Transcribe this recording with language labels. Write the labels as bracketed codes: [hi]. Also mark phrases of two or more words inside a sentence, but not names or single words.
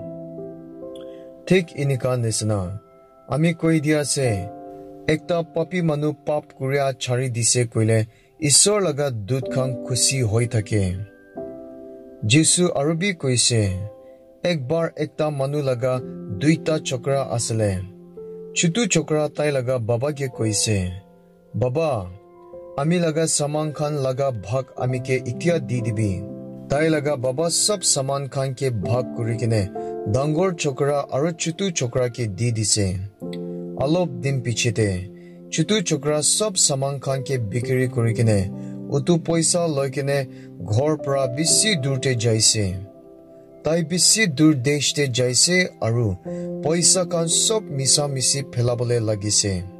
[nag] thik inika nisna ami koi dia ase ekta papi manu pap kuria chari dise koile isor laga dut khang khushi hoi thake Jesu arubi koise ekbar ekta manu laga duita chokra asle chutu chokra tai laga baba ke koise baba ami laga saman khan laga bhag ami ke itia di dibi tai laga baba sab saman khan ke bhag kuri kine dangor chokra aru chutu chokra ke di dise alop din pichete chutu chokra sab saman khan ke bikri kuri kine utu poisa loikene ghor pra bisi durte jaise tai bisi dur deshte jaise aru poisa kan sob misa misi phelabole lagise